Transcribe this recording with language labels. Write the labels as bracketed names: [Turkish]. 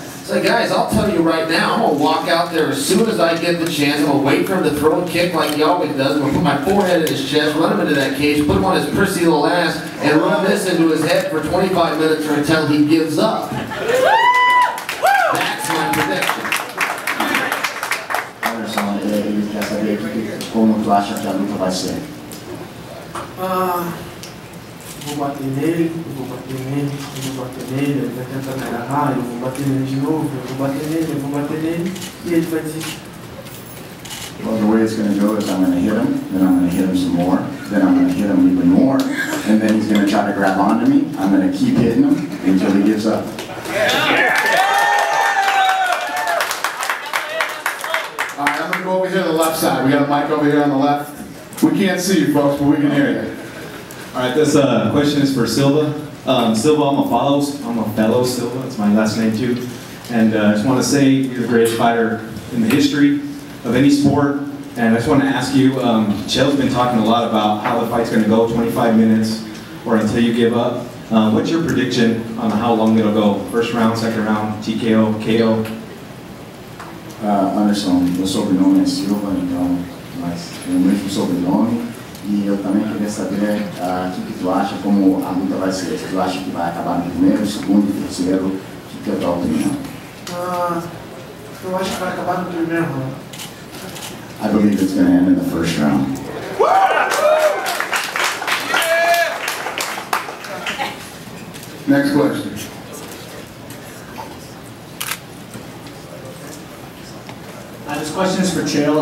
[English] It's like, guys, I'll tell you right now, I'm going to walk out there as soon as I get the chance. I'm going to wait for him to throw a kick like he always does. I'm going to put my forehead in his chest, run him into that cage, put him on his prissy little ass, and run this into his head for 25 minutes or until he gives up. That's my prediction. [Portuguese] Anderson, ele quer saber como tu acha que a luta vai ser. Vou bater nele, eu vou bater nele, eu vou bater nele, ele vai tentar me agarrar, eu vou bater nele de novo, eu vou bater nele, eu vou bater nele, e ele vai desistir. [English] Well, the way it's going to go is I'm going to hit him, then I'm going to hit him some more, then I'm going to hit him even more, and then he's going to try to grab onto me. I'm going to keep hitting him until he gives up. All right, I'm going to go over here to the left side. We got a mic over here on the left. We can't see you folks, but we can hear you. All right, this question is for Silva. Silva, I'm a fellow Silva, it's my last name too. And I just want to say you're the greatest fighter in the history of any sport. And I just want to ask you, Chael's been talking a lot about how the fight's going to go, 25 minutes or until you give up. What's your prediction on how long it'll go? First round, second round, TKO, KO? [Portuguese] Anderson, meu sobrenome é Silva, então, mas é o mesmo sobrenome. E eu também queria saber o que tu acha, como a luta vai ser. Se tu acha que vai acabar no primeiro, segundo, terceiro, o que é a tua opinião? Eu acho que vai acabar no primeiro round. [English] I believe it's going to end in the first round. Next question. This question is for Chael.